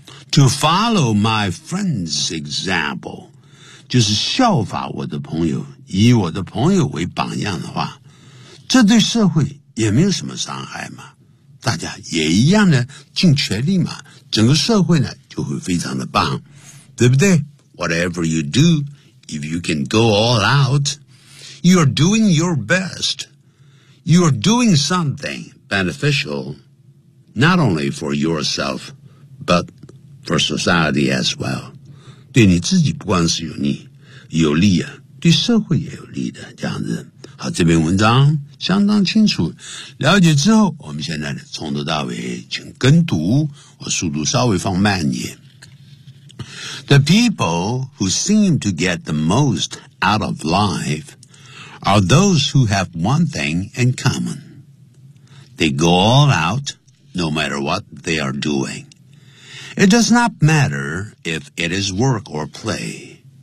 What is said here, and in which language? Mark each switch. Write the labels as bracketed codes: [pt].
[en] To follow my friend's example [zh] 就是效法我的朋友以我的朋友为榜样的话这对社会也没有什么伤害嘛大家也一样的尽全力嘛整个社会呢就会非常的棒对不对 [en] Whatever you do If you can go all outYou are doing your best. You are doing something beneficial, not only for yourself, but for society as well. [zh] 对你自己不光是有利，有利啊，对社会也有利的这样子。好，这篇文章相当清楚。了解之后，我们现在呢，从头到尾请跟读，我速度稍微放慢一点。 [en] The people who seem to get the most out of life. Are those who have one thing in common. They go all out, no matter what they are doing. It does not matter if it is work or play.